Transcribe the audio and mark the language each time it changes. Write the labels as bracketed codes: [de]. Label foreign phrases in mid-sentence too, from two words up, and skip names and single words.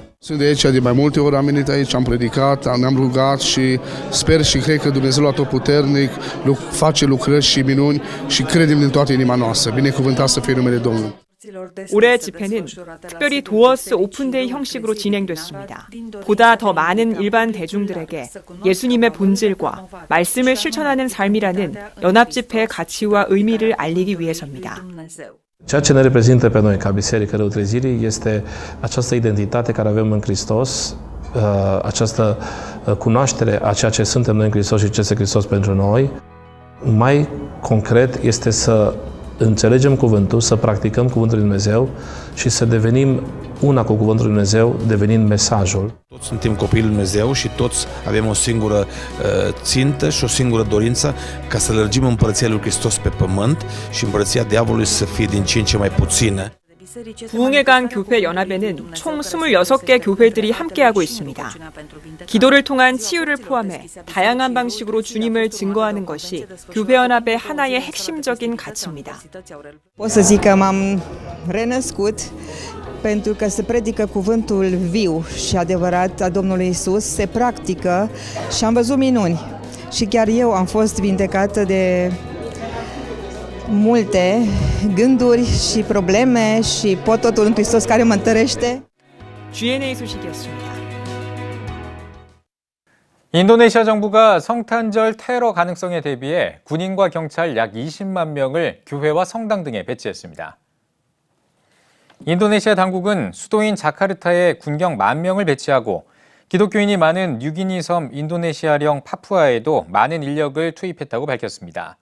[ro] Sunt de aici de mai multe ori, am venit aici, am predicat, ne-am rugat și sper și cred că Dumnezeu atotputernic face lucrări și minuni și credem din toată inima noastră. Binecuvântat să fie numele Domnului. [ko] 올해 집회는 특별히 [en] Doors Open Day [ko] 형식으로 진행됐습니다. 보다 더 많은 일반 대중들에게 예수님의 본질과 말씀을 실천하는 삶이라는 연합 집회의 가치와 의미를 알리기 위해서입니다. [ro] Ceea ce ne reprezintă pe noi ca Biserică Răutrezirii este această identitate care avem în Hristos, această cunoaștere a ceea ce suntem noi în Hristos și ce este Hristos pentru noi. Mai concret este să înțelegem cuvântul, să practicăm cuvântul lui Dumnezeu și să devenim una cu cuvântul lui Dumnezeu, devenind mesajul. Toți suntem copiii lui Dumnezeu și toți avem o singură țintă și o singură dorință ca să lărgim împărăția lui Hristos pe pământ și împărăția diavolului să fie din ce în ce mai puțină. [ko] 부흥의 강 교회 연합에는 총 26개 교회들이 함께하고 있습니다. 기도를 통한 치유를 포함해 다양한 방식으로 주님을 증거하는 것이 교회 연합의 하나의 핵심적인 가치입니다. [ro] Pot să zic că m-am renăscut pentru că se predică cuvântul viu și adevărat a Domnului Isus, se practică și am văzut minuni. Și chiar eu am fost vindecată de multe gânduri și probleme și pot totul în Hristos care mă întărește. [ko] GNA 소식이었습니다. 인도네시아 정부가 성탄절 테러 가능성에 대비해 군인과 경찰 약 20만 명을 교회와 성당 등에 배치했습니다. 인도네시아 당국은 수도인 자카르타에 군경 10,000명을 배치하고 기독교인이 많은 뉴기니 섬 인도네시아령 파푸아에도 많은 인력을 투입했다고 밝혔습니다.